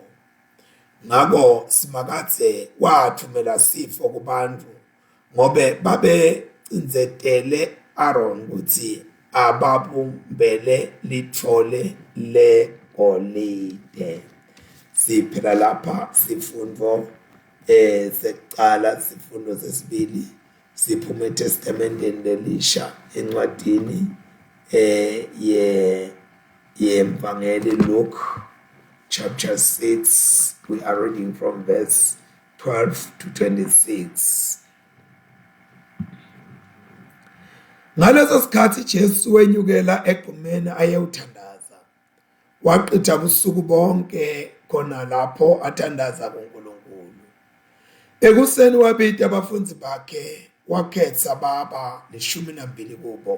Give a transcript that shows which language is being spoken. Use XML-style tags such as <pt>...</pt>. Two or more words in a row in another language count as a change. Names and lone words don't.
<ss>Ngako simakathe wathumela sifo kubantu, ngobe babecindzetele Aaron ukuthi ababumbele lithole legolide. Siphela lapha sifundo sekuqala. Sifundo sesibili siphuma eTestamenteni lelisha encwadini yemvangeli Luke chapter 6.</ss> <en>We are reading from verse 12 to 26.</en> <zu>Ngaleso sikhathi Jesu wenyukela egqumeni ayewuthandaza. Waqitha ubusuku bonke khona lapho athandaza kuNkulunkulu. Ekuseni wabita abafundi bakhe wakhetha baba 12 kubo.</zu>